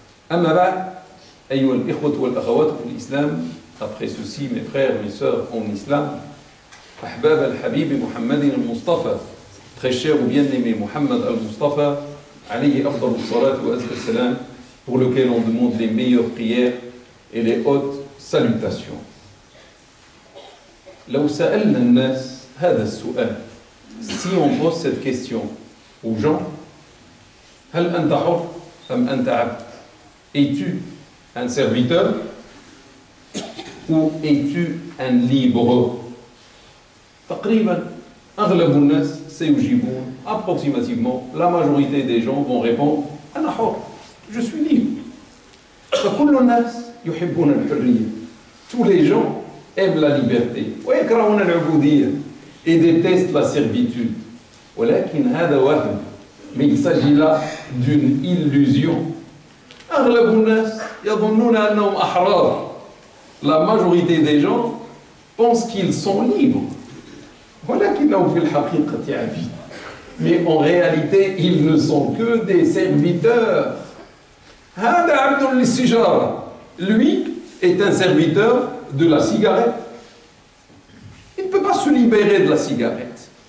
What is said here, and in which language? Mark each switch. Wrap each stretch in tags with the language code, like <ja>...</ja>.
<ar>Amma ba'd, ayyuha al-ikhwatu wal-akhawat fi l'islam,</ar> <fr>après ceci, mes frères, mes sœurs en islam,</fr> <ar>ahbab al-habib</ar> <fr>Muhammadin al-Mustafa, très cher ou bien-aimé Muhammad al-Mustafa,</fr> <ar>alayhi afdalu salat wa azka salam,</ar> <fr>pour lequel on demande les meilleures prières et les hautes salutations.</fr> <ar>لو سألنا الناس هذا السؤال,</ar> <fr>si on pose cette question aux gens,</fr> <ar>هل أنت حر أم أنت عبد?</ar> <fr>Es-tu un serviteur ou es-tu un libre?</fr> <ar>تقريبا أغلب الناس سيجيبون,</ar> <fr>approximativement la majorité des gens vont répondre</fr> <ar>أنا حر,</ar> <fr>je suis libre.</fr> <ar>فكل الناس يحبون الحرية.</ar> <fr>Tous les gens aiment la liberté</fr> <ar>ويكرهون العبودية</ar> <fr>et détestent la servitude.</fr> <ar>ولكن هذا وهم,</ar> <fr>mais il s'agit là d'une illusion.</fr> <ar>أغلب الناس يظنون أنهم أحرار.</ar> <fr>La majorité des gens pensent qu'ils sont libres.</fr> <ar>ولكنهم في الحقيقة عبيد.</ar> <fr>Mais en réalité, ils ne sont que des serviteurs.</fr> <ar>هذا عبد للسيجارة.</ar> <fr>Lui est un serviteur de la cigarette. Il ne peut pas se libérer de la cigarette.</fr>